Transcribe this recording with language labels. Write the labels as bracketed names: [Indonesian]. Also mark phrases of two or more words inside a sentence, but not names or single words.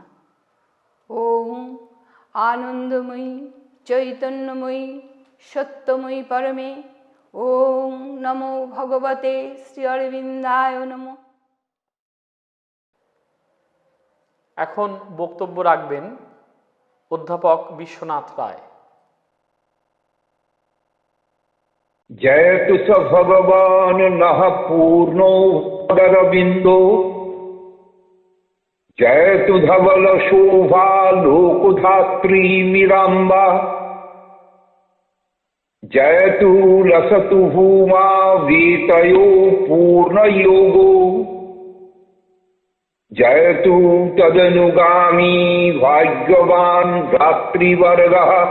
[Sanskrit] ওম আনন্দময়ী চৈতন্যময়ী সত্যময়ী পরমে, ওম নমো ভগবতে শ্রী অরবিন্দায় নমঃ। [Bangla] এখন বক্তব্য রাখবেন অধ্যাপক বিশ্বনাথ রায়। [Sanskrit] जयतु स भगवान् नः पूर्णो अरविन्दो, जयतु धवल शोभा लोकधात्री मीराम्बा, जयतु लसतु भूमा वेतयो पूर्णयोगो, जयतु तदनुगामी भाग्यवान् भ्रातृवर्गः,